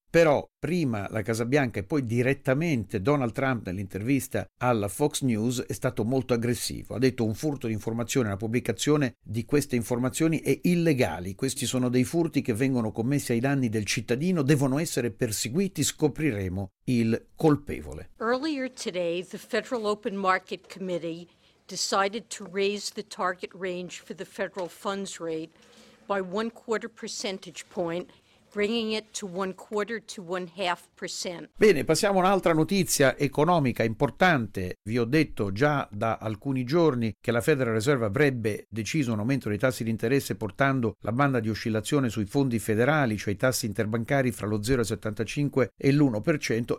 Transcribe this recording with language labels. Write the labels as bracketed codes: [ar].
[it] Però prima la Casa Bianca e poi direttamente Donald Trump nell'intervista alla Fox News è stato molto aggressivo. Ha detto: un furto di informazione, la pubblicazione di queste informazioni è illegale. Questi sono dei furti che vengono commessi ai danni del cittadino, devono essere perseguiti, scopriremo il colpevole. [en] Earlier today the Federal Open Market Committee decided to raise the target range for the federal funds rate by 1/4 percentage point bringing it to 1/4 to 1/2%. [it] Bene, passiamo a un'altra notizia economica importante. Vi ho detto già da alcuni giorni che la Federal Reserve avrebbe deciso un aumento dei tassi di interesse portando la banda di oscillazione sui fondi federali, cioè i tassi interbancari fra lo 0,75 e l'1%.